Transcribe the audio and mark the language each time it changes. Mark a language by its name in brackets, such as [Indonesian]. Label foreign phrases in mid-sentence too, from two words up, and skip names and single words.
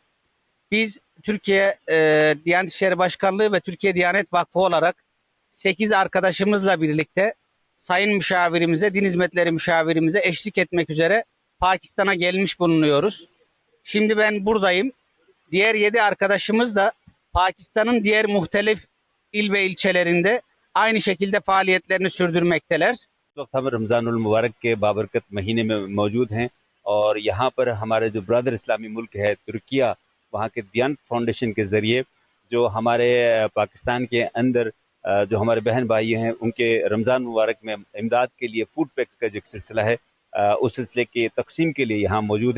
[Turkish] Biz Türkiye Diyanet İşleri Başkanlığı ve Türkiye Diyanet Vakfı olarak 8 arkadaşımızla birlikte Sayın Müşavirimize, Din Hizmetleri Müşavirimize eşlik etmek üzere Pakistan'a gelmiş bulunuyoruz. Şimdi ben buradayım. Diğer 7 arkadaşımız da Pakistan'ın diğer muhtelif il ve ilçelerinde aynı şekilde faaliyetlerini sürdürmekteler. [Urdu] ہم رمضان المبارک کے بابرکت مہینے میں موجود ہیں اور یہاں پر ہمارے جو بردر اسلامی ملک ہے ترکیہ، وہاں کے دیانت فاؤنڈیشن کے ذریعے جو ہمارے پاکستان کے اندر جو ہمارے بہن بھائی ہیں ان کے رمضان مبارک میں امداد کے لیے [English] food packs [Urdu] کا جو سلسلہ ہے اس سلسلے کے تقسیم کے لیے یہاں موجود ہیں.